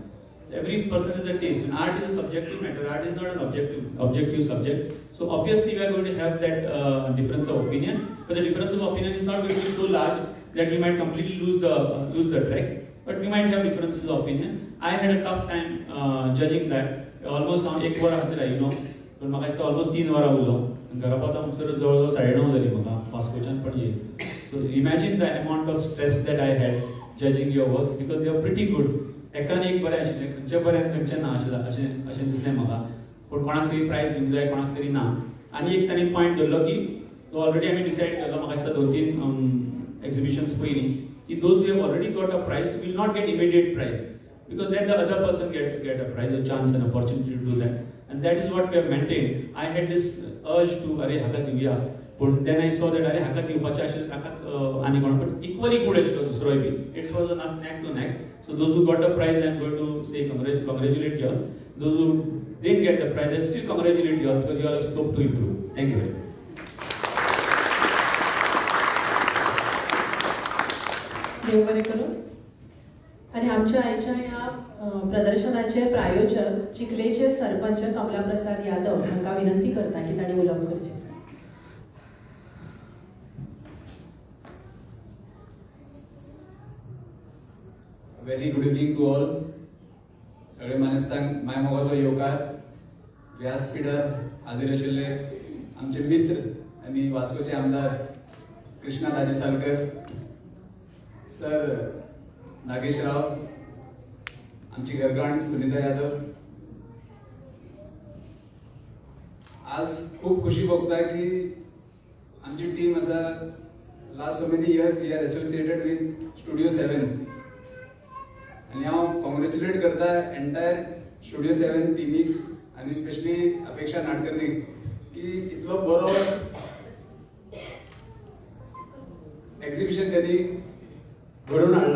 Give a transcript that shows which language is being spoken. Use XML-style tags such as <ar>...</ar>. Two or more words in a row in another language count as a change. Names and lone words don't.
<en>Every person is a taste, and art is a subjective matter. Art is not an objective subject. So obviously we are going to have that difference of opinion, but the difference of opinion is not going to be so large that we might completely lose the track. But we might have differences of opinion. I had a tough time judging that.</en> <kok>Almost on 1 वर आसलेला, पण म्हाका दिसता almost 3 वरां उरलो. घरा पावता म्हणसर जवळ 9:30 जाली म्हाका वास्कोच्यान पणजे.</kok> <en>So imagine the amount of stress that I had judging your works because they are pretty good.</en> <kok>एकान एक बरें आशिल्लें, खंयचे बरें खंयचे ना अशें दिसलें म्हाका. पूण कोणाक तरी प्रायज दिवंक जाय, कोणाक तरी ना. आनी एक तांणी पॉयंट धरलो की ऑलरेडी आमी डिसायड केलो, म्हाका दिसता 2-3 एक्झिबिशन्स पयलीं, की</kok> <en>those who have already got a prize will not get immediate prize because then the other person get a prize, a chance, an opportunity to do that, and that is what we have maintained. I had this urge to</en> <kok>अरे हाका दिवया,</kok> <en>but then I saw that</en> <kok>अरे हाका दिवपाचें आशिल्लें ताकाच आनी कोण, पण</kok> <en>equally good</en> <kok>आशिल्लो दुसरोय बी.</kok> <en>It was a neck to neck. So those who got the prize, I am going to say congratulate you. Those who didn't get the prize, I'll still congratulate you all because you all have scope to improve. Thank you very much.</en> <kok>देव बरें करूं. आणि आमच्या आयच्या या प्रदर्शनाचे प्रायोजक चिखलेचे सरपंच कमला प्रसाद यादव हांकां विनंती करता की तांणी उलोवप करचें.</kok> <en>Very good evening to all.</en> <kok>सगळे मानेस्तांक माय मोगाचो येवकार, व्यासपीठार हाजीर आशिल्ले आमचे मित्र आनी वास्कोचे आमदार कृष्णा दाजी सालकर सर, नागेश राव, आमची घरकाण सुनीता यादव. आज खूप खुशी भोगता की आमची टीम आसा.</kok> <en>last so many years we are associated with</en> <kok>स्टुडिओ 7 आणि हांव कॉंग्रेच्युलेट करता एंटायर स्टुडिओ 7 टिमीक आनी स्पेशली अपेक्षा नाडकर्नीक की इतलो बरो एक्झिबिशन त्यांनी घडोवन हाडला.</kok>